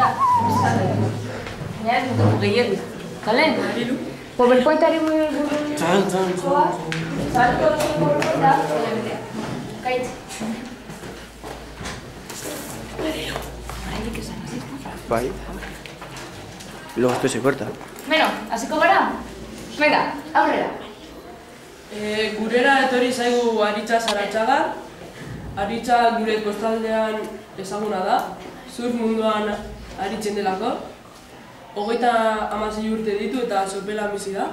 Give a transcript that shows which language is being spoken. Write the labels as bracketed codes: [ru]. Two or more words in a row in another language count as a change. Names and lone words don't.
[eu] Baina ez dugu gehiago. Kale? PowerPointari buruz. Zabalko duzu PowerPointa, kaitz. Bai. [es] Y luego esto se corta. [eu] Bueno, hasiko gara? Venga, aurrera. Gurera etorri zaigu Aritza Saratxaga. Aritza gure kostaldean ezaguna da, surf munduan aritzen delako. 36 urte ditu eta sopelan bizi da.